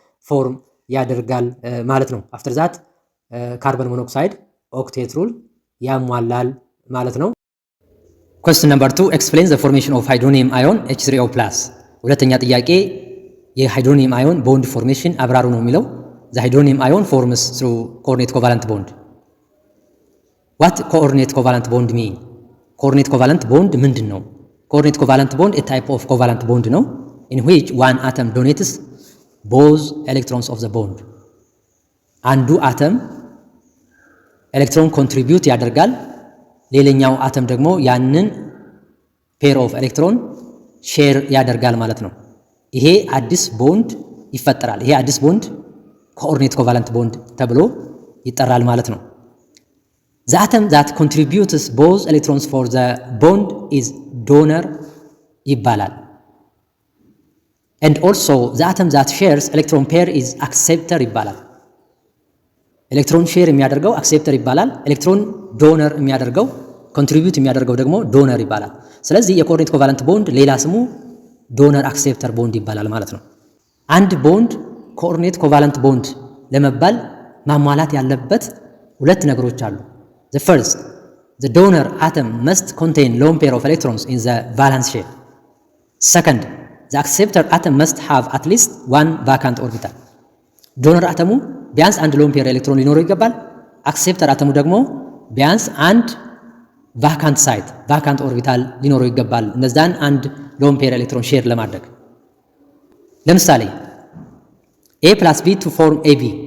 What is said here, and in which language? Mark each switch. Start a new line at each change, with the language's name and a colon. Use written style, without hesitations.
Amharic: ፎርም ያደርጋል ማለት ነው። አፍተር ዛት ካርበን ሞኖክሳይድ ኦክቴትሩል ያሟላል ማለት ነው።
English: Question number 2 explain the formation of hydronium ion H3O+.
Amharic: ሁለተኛ ጥያቄ የሃይድሮኒየም አዮን ቦንድ ፎርሜሽን አብራሩ ነው የሚለው።
English: The hydronium ion forms through coordinate covalent bond. What coordinate covalent bond mean? Coordinate covalent bond
Amharic: ምንድን ነው?
English: Coordinate covalent bond a type of covalent bond ነው in which one atom donates both electrons of the bond.
Amharic: አንዱ አተም ኤሌክትሮን ኮንትሪቢዩት ያደርጋል፣ ሌላኛው አተም ደግሞ ያንን ፔር ኦፍ ኤሌክትሮን ሼር ያደርጋል ማለት ነው። ይሄ አዲስ ቦንድ ይፈጠራል። ይሄ አዲስ ቦንድ ኮኦርዲኔት ኮቫለንት ቦንድ ተብሎ ይጠራል ማለት ነው።
English: The atom that contributes both electrons for the bond
Amharic: is donor ይባላል።
English: And also the atom that shares electron pair is acceptor
Amharic: ይባላል። ኤሌክትሮን ሼር የሚያደርገው አክሴፕተር ይባላል። ኤሌክትሮን ዶነር የሚያደርገው ኮንትሪቢዩት የሚያደርገው ደግሞ ዶነር ይባላል። ስለዚህ የኮኦርዲኔት ኮቫለንት ቦንድ ሌላ ስሙ ዶነር አክሴፕተር ቦንድ ይባላል ማለት ነው። አንድ ቦንድ ኮኦርዲኔት ኮቫለንት ቦንድ ለመባል ማሟላት ያለበት 2 ነገሮች አሉ።
English: The first, the donor atom must contain lone pair of electrons in the valence shell. Second, the acceptor atom must have at least 1 vacant orbital.
Amharic: ዶነር አተሙ ቢያንስ አንድ ሎን ፔር ኤሌክትሮን ሊኖረው ይገባል። አክሴፕተር አተሙ ደግሞ ቢያንስ አንድ ቫካንት ሳይት ቫካንት ኦርቢታል ሊኖረው ይገባል። እነዛን አንድ ሎን ፔር ኤሌክትሮን ሼር ለማድረግ ለምሳሌ
English: A plus B to form AB።